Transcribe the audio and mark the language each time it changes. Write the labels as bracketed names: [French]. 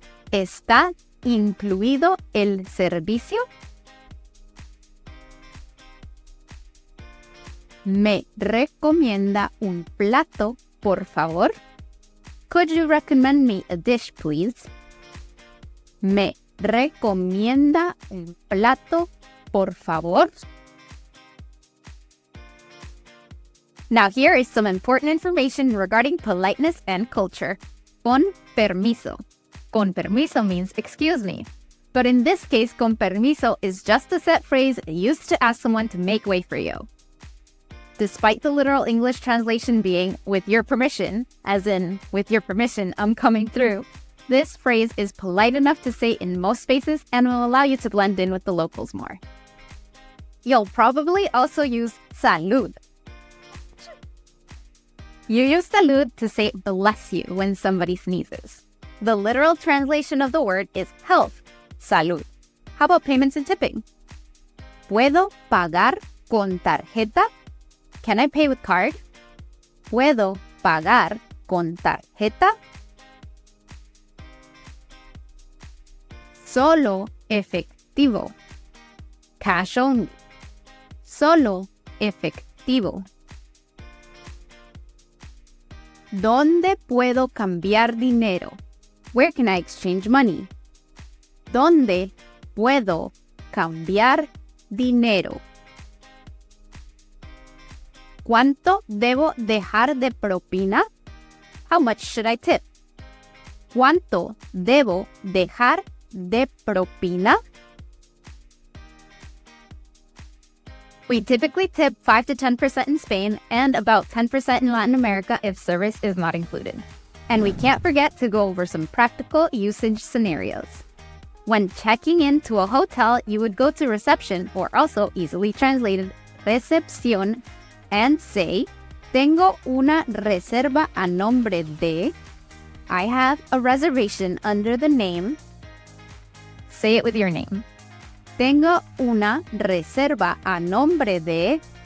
[Spanish] ¿Está incluido el servicio? ¿Me recomienda un plato, por favor? [English] Could you recommend me a dish, please? [Spanish] ¿Me recomienda un plato, por favor? [English] Now here is some important information regarding politeness and culture. Con permiso. Con permiso means excuse me. But in this case, con permiso is just a set phrase used to ask someone to make way for you. Despite the literal English translation being with your permission, as in with your permission, I'm coming through, this phrase is polite enough to say in most spaces and will allow you to blend in with the locals more. You'll probably also use salud. You use salud to say bless you when somebody sneezes. The literal translation of the word is health, salud. How about payments and tipping? [Spanish] ¿Puedo pagar con tarjeta? [English] Can I pay with card? [Spanish] ¿Puedo pagar con tarjeta? Solo efectivo. [English] Cash only. [Spanish] Solo efectivo. ¿Dónde puedo cambiar dinero? [English] Where can I exchange money? [Spanish] ¿Dónde puedo cambiar dinero? ¿Cuánto debo dejar de propina? [English] How much should I tip? [Spanish] ¿Cuánto debo dejar de propina? [English] We typically tip 5 to 10% in Spain and about 10% in Latin America if service is not included. And we can't forget to go over some practical usage scenarios. When checking into a hotel, you would go to reception, or also easily translated, recepción, and say, [Spanish] Tengo una reserva a nombre de. [English] I have a reservation under the name. Say it with your name. [Spanish] Tengo una reserva a nombre de.